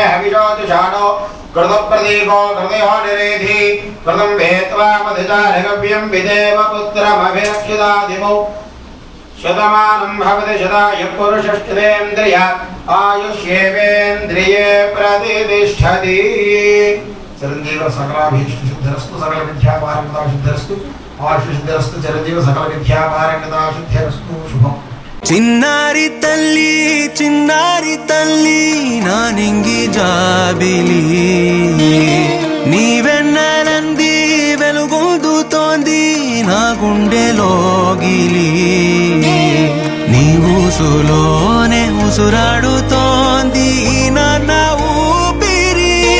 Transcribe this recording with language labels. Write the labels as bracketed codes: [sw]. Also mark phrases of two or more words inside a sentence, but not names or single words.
[sa] अग्ने हविषोजुषाणो कृतप्रदीपो कृतयो निरेधि कृतं वेत्वा मधुचारगव्यं विदेव पुत्रमभिरक्षितादिमौ शतमानं भवति शतायुः पुरुषश्चेन्द्रिय आयुष्येवेन्द्रिये प्रतिष्ठति चिरञ्जीव सकलाभीष्टसिद्धिरस्तु सकलविद्यापारङ्गताशुद्धिरस्तु आयुष्सिद्धिरस्तु चिरञ्जीव सकलविद्यापारङ्गताशुद्धिरस्तु शुभम् [te] చిన్నారి తల్లి నా నింగి జాబిలి నీవెన్నెలంది వెలుగొందుతోంది నా గుండెలోగిలి నీ ఊసులోనే ఉసురాడుతోంది నాన్న ఊపిరి